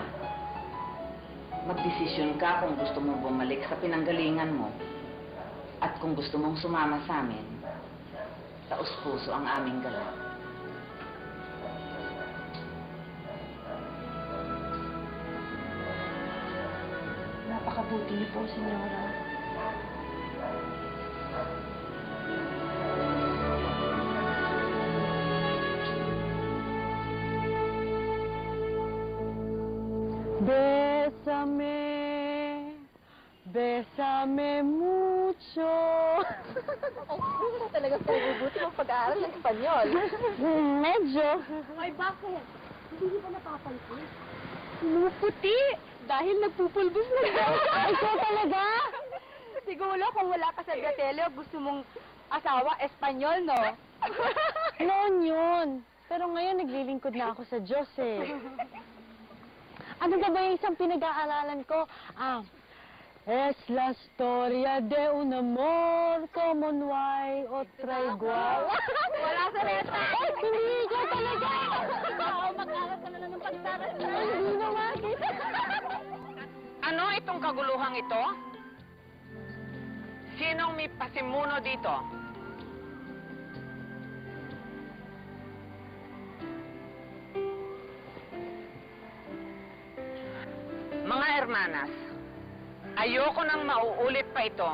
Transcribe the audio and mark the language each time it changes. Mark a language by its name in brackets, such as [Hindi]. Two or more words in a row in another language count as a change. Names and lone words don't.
[Filipino] Magdesisyon ka kung gusto mong bumalik sa pinanggalingan mo at kung gusto mong sumama sa amin. Taos-puso ang aming galak. Napakabuti niyo po, Senyora. [Spanish] Bésame, bésame mucho. [Filipino] Talagang pagbubuti ng pag-aaral ng Espanyol. Medyo. Ay, bakit? Hindi ba napapansin? Puti. Dahil nagpupulbos na daw. Ikaw talaga? Siguro kung wala ka sa Gatelio, gusto mong asawa, Espanyol, no? Noon yun. Pero ngayon naglilingkod na ako sa Diyos eh. Ano ba yung isang pinag-aaralan ko? [Spanish] Es la historia de un amor como no hay otra igual. [Filipino] Wala sa reta! Ay, hindi ko talaga! Oo, mag-aral ka na lang ng pagtaras. Hindi naman. Ano itong kaguluhang ito? Sinong may pasimuno dito? Mga hermanas, ayoko nang mauulit pa ito.